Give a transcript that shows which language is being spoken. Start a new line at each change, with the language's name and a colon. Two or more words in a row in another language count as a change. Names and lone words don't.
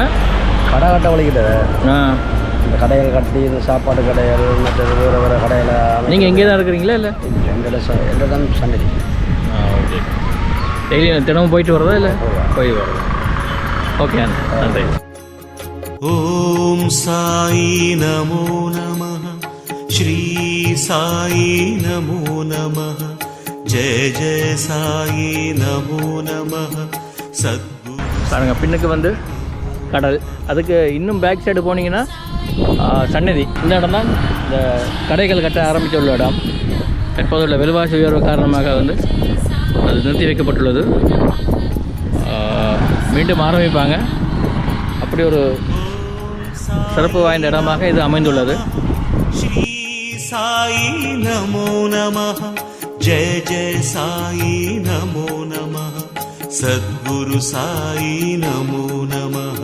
Tamil: கடை கட்ட வலிக்கிட்டது. இந்த கடைகள் கட்டி இந்த சாப்பாடு கடைகள் மற்ற வேறு வேறு கடையில். நீங்கள் இங்கே தான் இருக்கிறீங்களா? இல்லை எங்கள்கிட்ட தான் சண்டை. ஓகே, டெய்லி தினமும் போயிட்டு வர்றதா? இல்லை போய் வர்றது. ஓகே, நன்றி.
Sanskrit: ॐ साई नमो नमः, श्री साई नमो नमः, जय जय साई नमो नमः, सद्गुरु.
Tamil: பாருங்க, பின்னுக்கு வந்து கடல், அதுக்கு இன்னும்
English: back side
Tamil: போனீங்கன்னா சன்னதி. இந்த இடம் தான் இந்த கடைகள் கட்ட ஆரம்பித்து உள்ள இடம். தற்போதுள்ள விலைவாசி உயர்வு காரணமாக வந்து அது நிறுத்தி வைக்கப்பட்டுள்ளது. மீண்டும் ஆரம்பிப்பாங்க. அப்படி ஒரு சிறப்பு வாய்ந்த இடமாக இது அமைந்துள்ளது.
Sanskrit: श्री साई नमो नमः, जय जय साई नमो नमः, सद्गुरु साई नमो नमः.